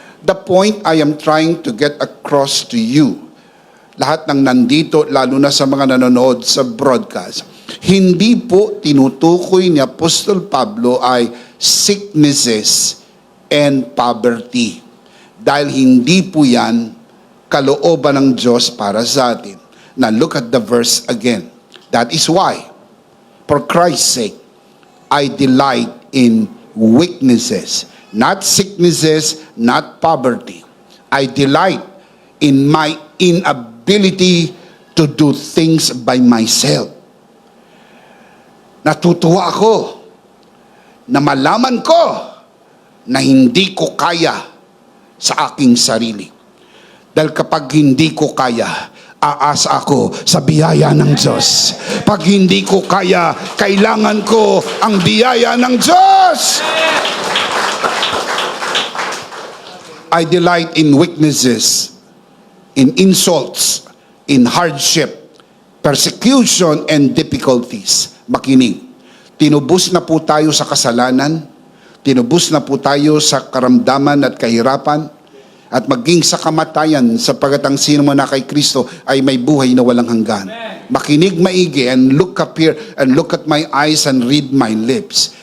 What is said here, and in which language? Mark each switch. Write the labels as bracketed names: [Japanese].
[English] The point I am trying to get across to you, [Filipino] lahat ng nandito, lalo na sa mga nanonood sa broadcast, hindi po tinutukoy ni Apostol Pablo ay [English] sicknesses and poverty. [Filipino] Dahil hindi po yan kalooban ng Diyos para sa atin. [English] Now look at the verse again. That is why, for Christ's sake, I delight in weaknesses, not sicknesses, not poverty. I delight in my inability to do things by myself. [Filipino] Natutuwa ako na malaman ko na hindi ko kaya sa aking sarili. Dahil kapag hindi ko kaya, aasa ako sa biyaya ng Diyos. Pag hindi ko kaya, kailangan ko ang biyaya ng Diyos. [English] I delight in weaknesses, in insults, in hardship, persecution, and difficulties. [Filipino] Makinig. Tinubos na po tayo sa kasalanan, tinubos na po tayo sa karamdaman at kahirapan, at maging sa kamatayan, sapagat ang sino man na kay Kristo ay may buhay na walang hanggan. Makinig maigi [English] and look up here and look at my eyes and read my lips.